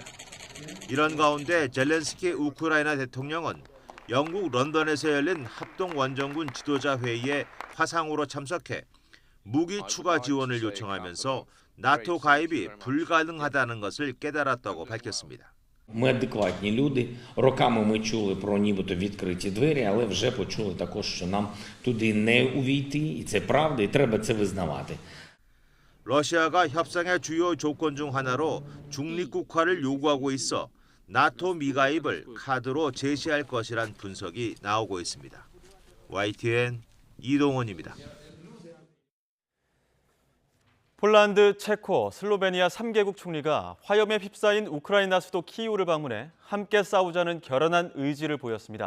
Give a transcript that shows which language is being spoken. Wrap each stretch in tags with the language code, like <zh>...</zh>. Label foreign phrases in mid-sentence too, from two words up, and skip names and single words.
<ko>이런 가운데 젤렌스키 우크라이나 대통령은 영국 런던에서 열린 합동 원정군 지도자 회의에 화상으로 참석해 무기 추가 지원을 요청하면서 나토 가입이 불가능하다는 것을 깨달았다고 밝혔습니다.</ko> <uk>Ми адекватні люди. Роками ми чули про нібито відкриті двері, але вже почули також, що нам туди не увійти, і це правда, і треба це визнавати.</uk> <ko>러시아가 협상의 주요 조건 중 하나로 중립국화를 요구하고 있어 나토 미가입을 카드로 제시할 것이란 분석이 나오고 있습니다. YTN 이동원입니다. 폴란드, 체코, 슬로베니아 3개국 총리가 화염에 휩싸인 우크라이나 수도 키이우를 방문해 함께 싸우자는 결연한 의지를 보였습니다.</ko>